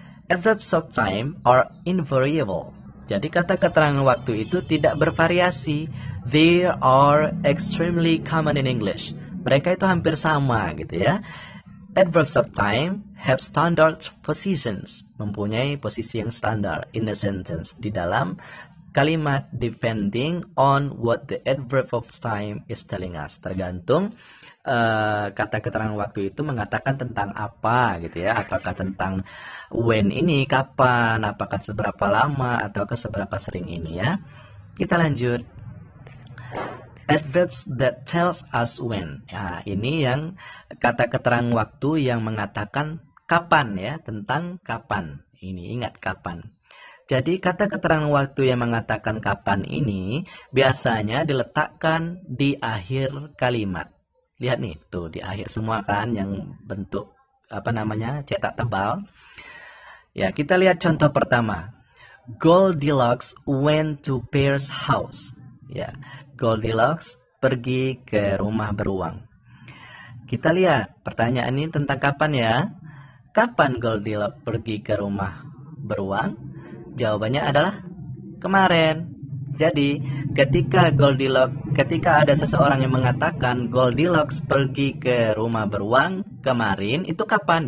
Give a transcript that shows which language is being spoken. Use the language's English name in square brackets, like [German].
[English] Adverbs of time are invariable. [Indonesian] Jadi kata keterangan waktu itu tidak bervariasi. [English] They are extremely common in English. [Indonesian] Mereka itu hampir sama gitu ya. [English] Adverbs of time have standard positions. [Indonesian] Mempunyai posisi yang standar [English] in a sentence. [Indonesian] Di dalam kalimat, [English] depending on what the adverb of time is telling us. [Indonesian] Tergantung kata keterangan waktu itu mengatakan tentang apa gitu ya. Apakah tentang when ini, kapan, apakah seberapa lama, atau seberapa sering ini ya. Kita lanjut. [English] Adverbs that tells us when. [Indonesian] Nah, ini yang kata keterangan waktu yang mengatakan kapan ya, tentang kapan. Ini ingat kapan. Jadi kata keterangan waktu yang mengatakan kapan ini biasanya diletakkan di akhir kalimat. Lihat nih, tuh di akhir semua kan yang bentuk cetak tebal. Ya, kita lihat contoh pertama. [English] Goldilocks went to Bear's house. [Indonesian] Ya, Goldilocks pergi ke rumah beruang. Kita lihat pertanyaan ini tentang kapan ya. Kapan Goldilocks pergi ke rumah beruang? Jawabannya adalah kemarin. Jadi, ketika ada seseorang yang mengatakan Goldilocks pergi ke rumah beruang kemarin, itu kapan?